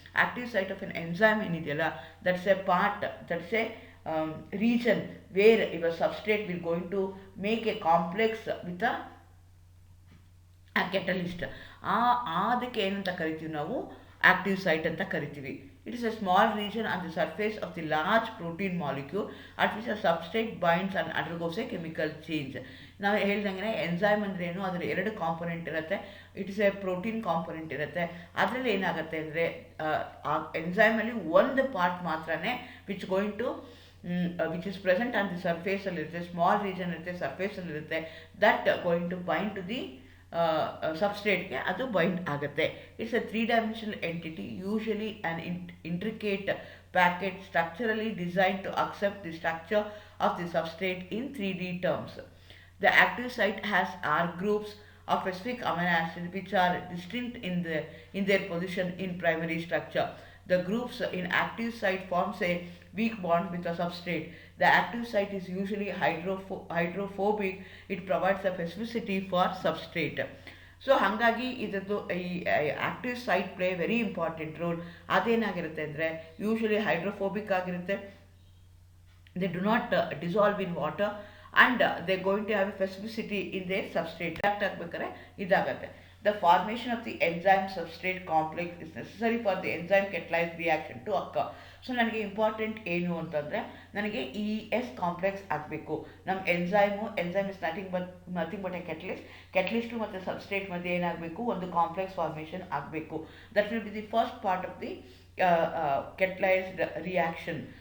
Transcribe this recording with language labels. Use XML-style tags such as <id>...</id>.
<en>active site of an enzyme</en> <kn>ಏನಿದೆಯಲ್ಲ,</kn> <en>That's a part, that's a region where your substrate will going to make a complex with a catalyst.</en> <kn>ಅದಕ್ಕೆ ಏನಂತ ಕರಿತೀವಿ ನಾವು, active site ಅಂತ ಕರಿತೀವಿ.</kn> <en>It is a small region on the surface of the large protein molecule at which a substrate binds and undergoes a chemical change.</en> <kn>ನಾವು ಹೇಳ್ದಂಗೆ enzyme ಅಂದ್ರೆ ಏನು, ಅದರ 2 ಕಾಂಪೊನೆಂಟ್ ಇರುತ್ತೆ.</kn> <en>it is a</en> <kn>protein component ಇರುತ್ತೆ. ಅದರಲ್ಲಿ ಏನಾಗುತ್ತೆ ಅಂದರೆ ಆ ಎಂಜೈಮಲ್ಲಿ ಒಂದು ಪಾರ್ಟ್ ಮಾತ್ರನೇ</kn> <en>which going to which is present on the surface</en> <kn>alirutte,</kn> <en>small region</en> <kn>irutte, surface alirutte,</kn> <en>that going to bind to the substrate</en> <kn>ge adu bind agutte.</kn> <en>It's a 3-dimensional entity, usually an intricate packet structurally designed to accept the structure of the substrate in 3D terms. The active site has R groups of specific amino acids which are distinct in their position in primary structure. The groups in active site forms a weak bond with the substrate. The active site is usually hydrophobic. It provides a specificity for substrate.</en> <kn>So ಹಾಗಾಗಿ ಇದರದ್ದು ಈ</kn> <en>Active site play very important role.</en> <kn>ಅದೇನಾಗಿರುತ್ತೆ ಅಂದರೆ usually hydrophobic ಆಗಿರುತ್ತೆ.</kn> <en>They do not dissolve in water and they going to have a specificity in their substrate.</en> <kn>Act ಆಗಬೇಕಾದ್ರೆ ಇದಾಗುತ್ತೆ.</kn> <en>The formation of the enzyme substrate complex is necessary for the enzyme catalyzed reaction to occur.</en> <kn>So ನನಗೆ important ಏನು ಅಂತಂದರೆ, ನನಗೆ ES complex ಆಗಬೇಕು. ನಮ್ಮ enzyme</kn> <en>is nothing but a</en> <kn>ಕೆಟಲಿಸ್ಟು ಮತ್ತು substrate ಮಧ್ಯೆ ಏನಾಗಬೇಕು, ಒಂದು ಕಾಂಪ್ಲೆಕ್ಸ್ ಫಾರ್ಮೇಷನ್ ಆಗಬೇಕು.</kn> <en>That will be the first part of the catalysed reaction.</en>